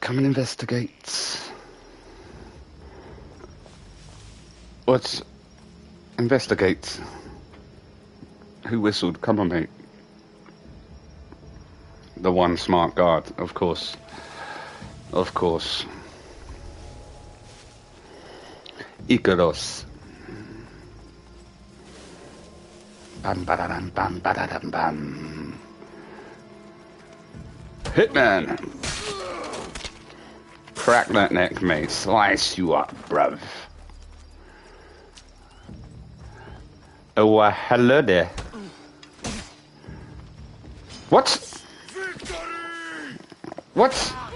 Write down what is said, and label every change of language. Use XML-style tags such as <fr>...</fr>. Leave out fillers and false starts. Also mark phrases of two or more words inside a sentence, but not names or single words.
<en>Come and investigate. What's... Investigate. Who whistled? Come on, mate. The one smart guard, of course. Of course. Icaros. Bam badadam bam badadam bam. Hitman! Crack that neck, mate. Slice you up, bruv. Oh, hello there. What? What?</en>